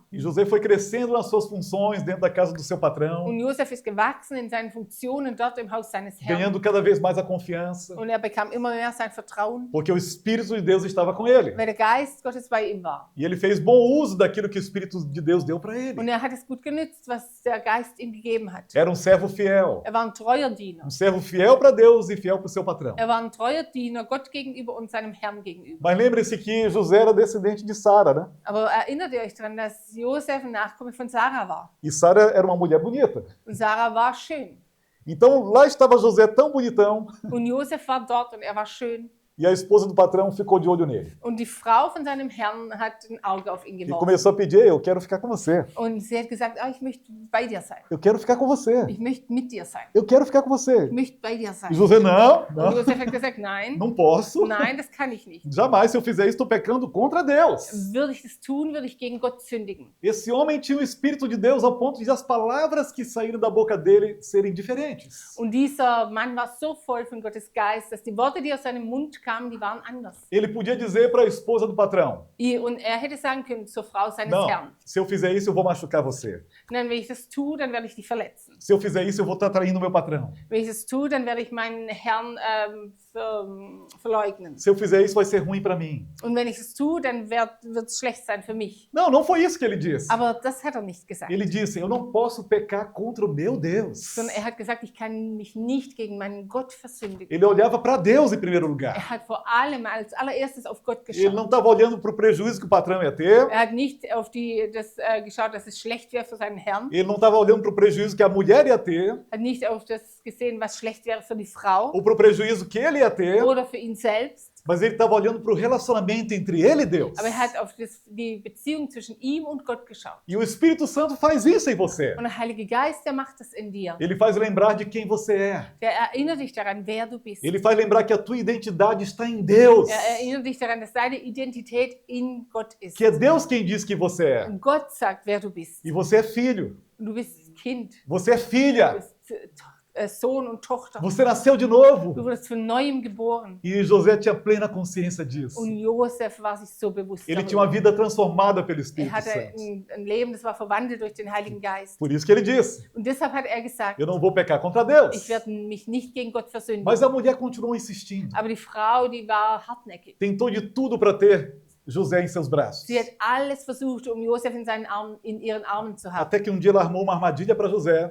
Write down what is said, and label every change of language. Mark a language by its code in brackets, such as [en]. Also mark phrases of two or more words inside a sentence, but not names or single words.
[pt] E José foi crescendo nas suas funções dentro da casa do seu patrão, [de] Und Josef ist gewachsen in seinen Funktionen dort im Haus seines Herrn. [pt] ganhando cada vez mais a confiança, [de] Und er bekam immer mehr sein Vertrauen, [pt] porque o Espírito de Deus estava com ele. [de] weil der Geist Gottes bei ihm war. [pt] E ele fez bom uso daquilo que o Espírito de Deus deu para ele. [de] Und er hat es gut genützt, was der Geist ihm gegeben hat. [pt] Era um servo fiel. [de] Er war ein treuer Diener. [pt] Um servo fiel para Deus e fiel para o seu patrão. [de] Er war ein treuer Diener Gott gegenüber und seinem Herrn gegenüber. [pt] Mas lembre-se que José era descendente de Sara, né? [de] Aber erinnert ihr euch daran, dass Josef ein Nachkomme von Sarah war? [pt] E Sara era uma mulher bonita. [de] Und Sarah war schön. [pt] Então lá estava José tão bonitão [de] Und Josef war dort und er war schön. [pt] e a esposa do patrão ficou de olho nele. [de] Und die Frau von seinem Herrn hat ein Auge auf ihn [pt] E [de] geworfen. [pt] começou a pedir, eu quero ficar com você. [de] Und sie hat gesagt, ich möchte bei dir sein. [pt] Eu quero ficar com você. [de] Ich möchte mit dir sein. [pt] Eu quero ficar com você. [de] Ich möchte bei dir sein. [pt] E José, não, [de] Und [pt] não, [de] Josef hat gesagt, nein, [pt] não posso. [de] nein, das kann ich nicht. [pt] Jamais, se eu fizer isso, estou pecando contra Deus. [de] Würde ich das tun, würde ich gegen Gott sündigen. [pt] Esse homem tinha o Espírito de Deus ao ponto de as palavras que saíram da boca dele serem diferentes. [de] Und dieser Mann war so voll von Gottes Geist, dass die Worte, die aus seinem Mund kamen, die waren anders. [pt] Ele podia dizer para a esposa do patrão, [de] Und er hätte sagen können zur Frau seines [pt] não, [de] Herrn, [pt] se eu fizer isso, eu vou machucar você. [de] nein, wenn ich das tue, dann werde ich dich verletzen. [pt] Se eu fizer isso, eu vou estar traindo o meu patrão. [de] Wenn ich das tue, dann werde ich meinen Herrn verleugnen. [pt] Se eu fizer isso, vai ser ruim para mim. [de] Und wenn ich das tue, dann wird es schlecht sein für mich. [pt] Não, não foi isso que ele disse. [de] Aber das hat er nicht gesagt. [pt] Ele disse, eu não posso pecar contra o meu Deus. [de] Sondern er hat gesagt, ich kann mich nicht gegen meinen Gott versündigen. [pt] Ele olhava para Deus em primeiro lugar. [de] Er hat vor allem als allererstes auf Gott [pt] Ele não [de] geschaut. [pt] estava olhando para o prejuízo que o patrão ia ter. [de] Er hat nicht auf das geschaut, dass es schlecht wäre für seinen Herrn. [pt] Ele não estava olhando para o prejuízo que a mulher ia ter. [de] Er hat nicht auf das gesehen, was schlecht wäre für die Frau [pt] Ou para o prejuízo que ele ia ter. [de] oder für ihn selbst. [pt] Mas ele estava olhando para o relacionamento entre ele e Deus. [de] Aber er hat auf die Beziehung zwischen ihm und Gott geschaut. [pt] E o Espírito Santo faz isso em você. [de] Und der Heilige Geist, der macht das in dir. [pt] Ele faz lembrar de quem você é. [de] Der erinnert dich daran, wer du bist. [pt] Ele faz lembrar que a tua identidade está em Deus. [de] Er erinnert dich daran, dass deine Identität in Gott ist. [pt] Que é Deus quem diz que você é. [de] Und Gott sagt, wer du bist. [pt] E você é filho. [de] Und du bist Kind. [pt] Você é [de] Du [pt] filha. [de] bist Sohn und Tochter. [pt] Você nasceu de novo. [de] Du wurdest von Neuem geboren. [pt] E José tinha plena consciência disso. [de] Und Josef war sich so bewusst [pt] Ele tinha uma [de] darüber. [pt] vida transformada pelo [de] Er [pt] Espírito [de] hatte [pt] Santo. [de] ein Leben, das war verwandelt durch den Heiligen Geist. [pt] Por isso que ele disse, [de] Und deshalb hat er gesagt, [pt] eu não vou pecar contra Deus. [de] ich werde mich nicht gegen Gott versündigen. [pt] Mas a mulher continuou insistindo. [de] Aber die Frau, die war hartnäckig. [pt] Tentou de tudo para ter José em seus braços. [de] Sie hat alles versucht, um Josef in ihren Armen zu haben. [pt] Até que um dia ela armou uma armadilha para José.